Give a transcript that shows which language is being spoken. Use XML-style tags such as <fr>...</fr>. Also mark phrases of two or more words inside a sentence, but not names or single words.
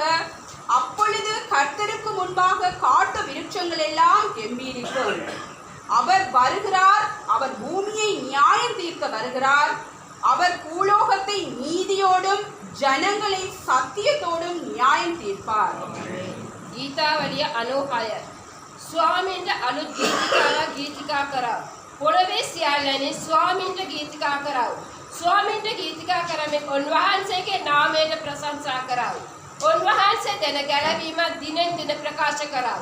<ta>அப்பொழுது கர்த்தருக்கு முன்பாக காட்டு விருட்சங்கள் எல்லாம் கெம்பீரிக்கும். அவர் வருகிறார், அவர் பூமியை நியாயம் தீர்க்க வருகிறார். அவர் பூலோகத்தை நீதியோடும் ஜனங்களை சத்தியத்தோடும் நியாயம் தீர்ப்பார்.</ta> <si>ගීතාවලිය 96. ස්වාමීන්ට අලුත් ගීතිකා කරව. පොළවේ සියල්ලනේ ස්වාමීන්ට ගීතිකා කරව. ස්වාමීන්ට ගීතිකා කරමින් උන්වහන්සේගේ නාමයට ප්‍රශංසා කරව. උන්වහන්සේ දෙන ගැලවීම දිනෙන් දින ප්‍රකාශ කරව.</si>